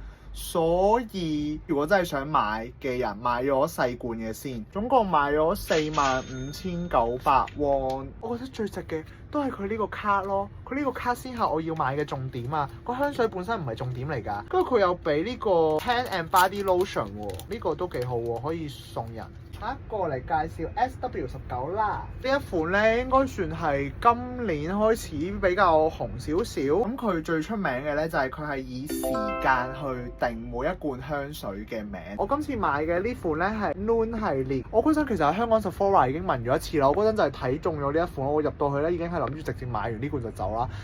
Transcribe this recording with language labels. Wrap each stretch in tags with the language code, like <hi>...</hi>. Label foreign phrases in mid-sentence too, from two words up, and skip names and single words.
<yue>所以如果真係想買嘅人，買咗細罐嘅先，總共買咗45,900 won。我覺得最值嘅都係佢呢個卡咯，佢呢個卡先係我要買嘅重點啊！個香水本身唔係重點嚟㗎，跟住佢有俾呢個</yue> <en>hand and body lotion</en> <yue>喎，呢個都幾好喎，可以送人。下一個嚟介紹 SW19啦，呢一款咧應該算係今年開始比較紅少少。咁佢最出名嘅咧就係佢係以時間去定每一罐香水嘅名。我今次買嘅呢款咧係 Noon 系列。我嗰陣其實喺香港 Sephora 已經聞咗一次啦。我嗰陣就係睇中咗呢一款，我入到去咧已經係諗住直接買完呢罐就走啦。</yue>